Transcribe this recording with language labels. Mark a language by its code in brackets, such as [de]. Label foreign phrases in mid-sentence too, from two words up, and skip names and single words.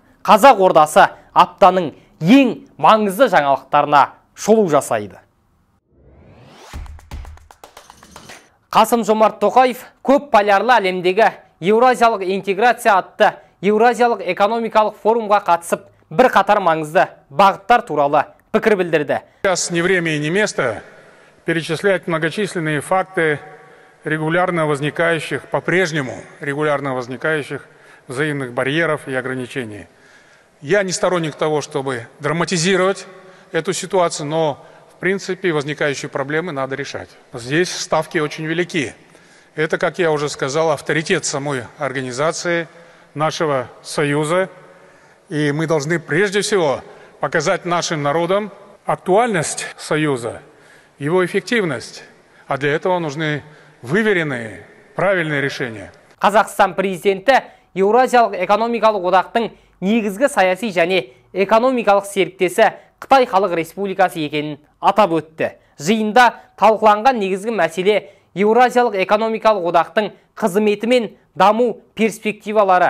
[kk] Қазақ ордасы аптаның ең маңызды жаңалықтарына шолу жасайды. Қасым-Жомарт Тоқаев көп полярлы әлемдегі Еуразиялық интеграция атты Еуразиялық экономикалық форумға қатысып, бірқатар маңызды бағыттар туралы пікір білдірді. [ru] Сейчас не время и не место перечислять многочисленные факты по-прежнему регулярно возникающих взаимных барьеров и ограничений. Я не сторонник того, чтобы драматизировать эту ситуацию, но в принципе возникающие проблемы надо решать. Здесь ставки очень велики. Это, как я уже сказал, авторитет самой организации, нашего союза. И мы должны прежде всего показать нашим народам актуальность союза, его эффективность. А для этого нужны выверенные, правильные решения. [kk] Қазақстан президенті Еуразиялық экономикалық одақтың негізгі саяси және экономикалық серіктесі Қытай Халық Республикасы екенін атап өтті. Жиында талқыланған негізгі мәселе Еуразиялық экономикалық одақтың қызметі мен даму перспективалары.